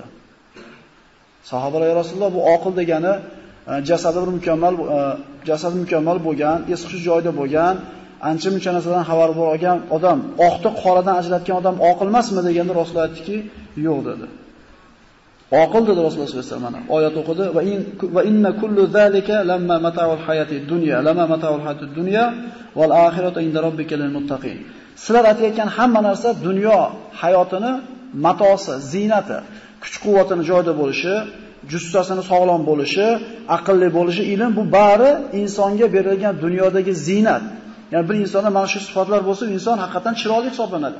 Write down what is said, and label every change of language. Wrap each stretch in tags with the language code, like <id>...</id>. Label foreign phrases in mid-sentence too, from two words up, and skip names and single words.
<uz>Sahobalar, "Ya Rasululloh, bu oqil degani jasadi mukammal bo'lgan, es-hushi joyida bo'lgan, ancha-muncha narsadan xabar olgan odam, oqni qoradan ajratgan odam oqil emasmi?" deganda Rasululloh aytdiki, "Yo'q" dedi. Oqil dedi Rasululloh</uz> <ar>صلى الله عليه وسلم.</ar> <uz>Oyat o'qidi</uz> <ar>وإن كل ذلك لما متاع الحياة الدنيا والآخرة عند ربك للمتقين.</ar> <uz>Sizlar aytayotgan hamma narsa dunyo hayotini matosi, ziynati, kuch-quvvatini joyida bo'lishi, jussasini sog'lom bo'lishi, aqlli bo'lishi, ilm, bu bari insonga berilgan dunyodagi ziynat. Ya'ni bir insonda mana shu sifatlar bo'lsa, inson haqiqatan chiroyli hisoblanadi.</uz>